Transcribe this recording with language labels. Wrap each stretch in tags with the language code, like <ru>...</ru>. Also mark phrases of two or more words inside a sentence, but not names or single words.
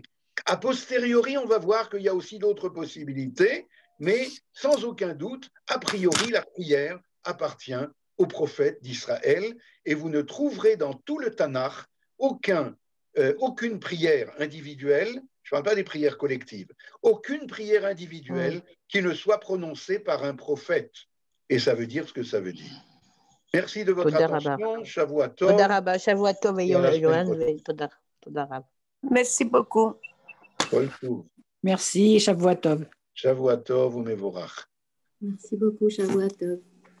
<fr>A posteriori, on va voir qu'il y a aussi d'autres possibilités, mais sans aucun doute, a priori, la prière appartient aux prophètes d'Israël, et vous ne trouverez dans tout le Tanakh aucune prière individuelle, je ne parle pas des prières collectives, aucune prière individuelle qui ne soit prononcée par un prophète. Et ça veut dire ce que ça veut dire. Merci de votre attention.</fr> <he>שבוע טוב. תודה רבה, שבוע טוב ויום תודה רבה.</he> <fr>Merci beaucoup.</fr> <he>כל טוב.</he> <fr>Merci,</fr> <he>שבוע טוב. שבוע טוב ומבורך.</he> <fr>Merci beaucoup,</fr> <he>שבוע טוב.</he>